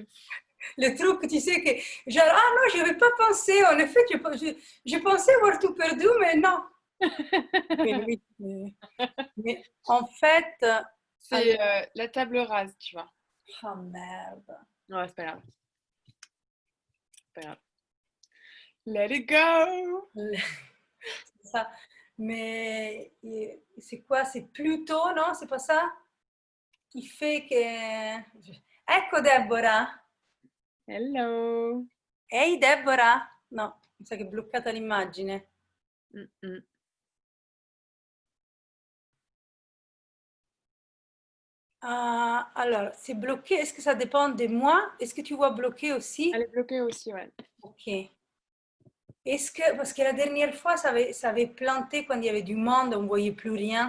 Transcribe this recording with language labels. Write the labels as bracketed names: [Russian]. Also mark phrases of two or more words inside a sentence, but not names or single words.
[French] Le truc, tu sais, que genre, ah non, je n'avais pas pensé. En effet, je pensais avoir tout perdu, mais non. Mais oui, mais en fait, alors, C'est la table rase, tu vois. ah merde. Ouais, c'est pas grave. C'est pas grave. [English] Let it go! [French] C'est ça. Mais c'est quoi? C'est Pluto, non? C'est pas ça? Qui fait che... [Italian] Ecco Deborah. Hello! Ehi Deborah. No, mi sa che è bloccata l'immagine. Mm-mm. [French] Ah, alors, c'est bloqué. Est-ce que ça dépend de moi? Est-ce que tu vois bloqué Elle aussi? est bloquée aussi, ouais. Ok. Est-ce que, parce que la dernière fois, ça avait planté quand il y avait du monde, on ne voyait plus rien.